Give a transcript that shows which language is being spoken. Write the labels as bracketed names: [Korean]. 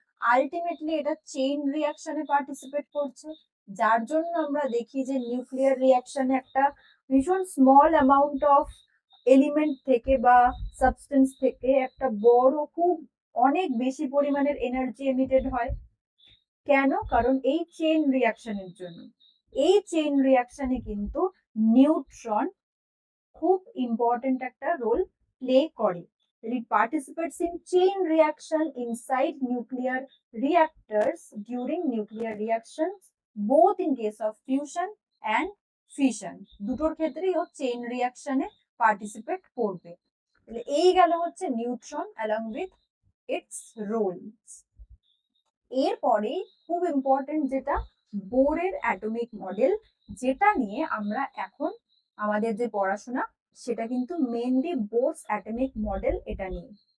[Bangla] Ultimately এটা chain রিঅ্যাকশনে participate করছে, যার জন্য আমরা দেখি যে নিউক্লিয়ার রিঅ্যাকশনে একটা ভীষণ স্মল অ্যামাউন্ট অফ এলিমেন্ট থেকে বা সাবস্টেন্স থেকে একটা বড় খুব অনেক বেশি পরিমাণের এনার্জি এমিটেড হয়। কেন? কারণ এই চেইন রিঅ্যাকশনের জন্য। এই চেইন রিঅ্যাকশনে কিন্তু নিউট্রন খুব ইম্পর্টেন্ট একটা রোল প্লে করে। [English] It participates in chain reaction inside nuclear reactors during nuclear reactions, both in case of fusion and fission। [Bangla] দুটোর ক্ষেত্রেই ও চেইন রিঅ্যাকশনে পার্টিসিপেট করবে। এই গেল হচ্ছে neutron [English] along with its roles। [Bangla] এরপরে খুব ইম্পর্টেন্ট যেটা, বোরের অ্যাটমিক মডেল, যেটা নিয়ে আমরা এখন আমাদের যে পড়াশোনা সেটা কিন্তু মেনলি বোরস অ্যাটমিক মডেল, এটা নিয়ে।